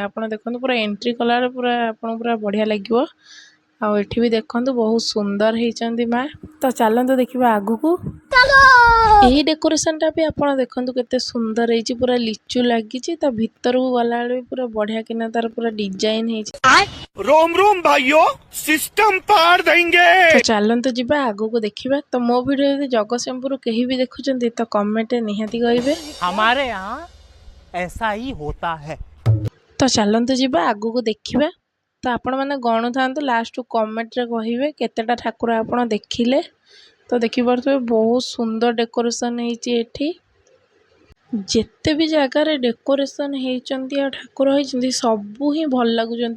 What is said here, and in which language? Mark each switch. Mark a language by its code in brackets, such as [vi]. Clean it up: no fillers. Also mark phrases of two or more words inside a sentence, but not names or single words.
[or] ଆପଣ ଦେଖନ୍ତୁ ପୁରା ଏଣ୍ଟ୍ରି କଲାବେଳେ ପୁରା ଆପଣଙ୍କୁ ପୁରା ବଢ଼ିଆ ଲାଗିବ। ଆଉ ଏଠି ବି ଦେଖନ୍ତୁ ବହୁତ ସୁନ୍ଦର ହେଇଛନ୍ତି ମା। ତ ଚାଲନ୍ତୁ ଦେଖିବା ଆଗକୁ। ଏହି ଡେକୋରେସନ୍ଟା ବି ଆପଣ ଦେଖନ୍ତୁ କେତେ ସୁନ୍ଦର ହେଇଛି, ପୁରା ଲିଚୁ ଲାଗିଛି। ତା ଭିତରକୁ ଗଲାବେଳେ ବି ପୁରା ବଢ଼ିଆ କିନା ତାର ପୁରା ଡିଜାଇନ୍ ହେଇଛି। रोम रोम भाइयों, सिस्टम पार देंगे। ତ ଚାଲନ୍ତୁ ଯିବା ଆଗକୁ ଦେଖିବା। ତ ମୋ ଭିଡ଼ିଓ ଯଦି ଜଗତସିଂହପୁର କେହି ବି ଦେଖୁଛନ୍ତି ତ କମେଣ୍ଟରେ ନିହାତି କହିବେ। [hi] हमारे यहाँ ऐसा ही होता है। [or] ତ ଚାଲନ୍ତୁ ଯିବା ଆଗକୁ ଦେଖିବା। ତ ଆପଣମାନେ ଗଣୁଥାନ୍ତୁ, ଲାଷ୍ଟକୁ କମେଣ୍ଟରେ କହିବେ କେତେଟା ଠାକୁର ଆପଣ ଦେଖିଲେ। ତ ଦେଖିପାରୁଥିବେ ବହୁତ ସୁନ୍ଦର ଡେକୋରେସନ୍ ହେଇଛି ଏଠି। ଯେତେ ବି ଜାଗାରେ ଡେକୋରେସନ୍ ହେଇଛନ୍ତି ଆଉ ଠାକୁର ହେଇଛନ୍ତି ସବୁ ହିଁ ଭଲ ଲାଗୁଛନ୍ତି।